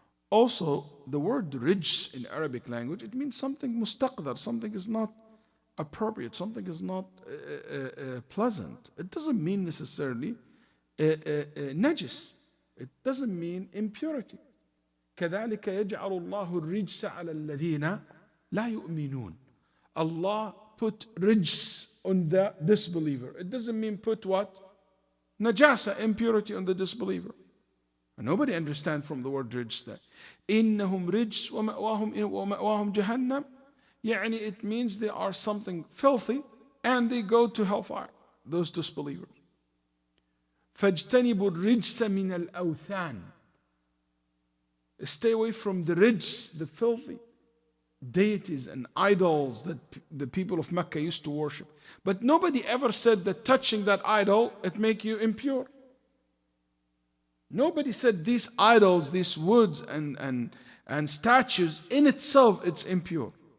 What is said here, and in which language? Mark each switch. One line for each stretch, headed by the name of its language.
English: Also, the word rijs in Arabic language, it means something mustaqdar, something is not appropriate, something is not pleasant. It doesn't mean necessarily najis. It doesn't mean impurity.
Arabic: كذلك يجعل الله الرجس على الذين لا يؤمنون.
English: Allah put rijs on the disbeliever. It doesn't mean put what? Najasa, impurity on the disbeliever. And nobody understands from the word rijs that
Arabic: إنهم رجس ومأواهم جهنم.
English: يعني it means they are something filthy and they go to hellfire, those disbelievers.
Arabic: فاجتنبوا الرجس من الأوثان.
English: Stay away from the rich, the filthy deities and idols that the people of Mecca used to worship. But nobody ever said that touching that idol, it make you impure. Nobody said these idols, these woods and statues in itself, it's impure.